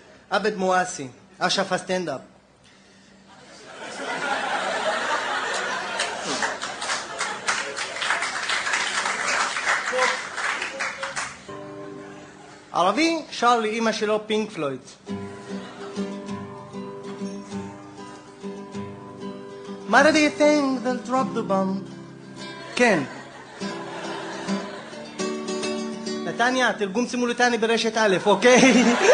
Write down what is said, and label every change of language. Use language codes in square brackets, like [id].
[he] עבד מואסי, אשף הסטנדאפ. ערבי שר לאמא שלו פינק פלויד. מה [en] do you think they'll drop the bomb? [he] כן. נתניה, תרגום סימולטני ברשת א', אוקיי?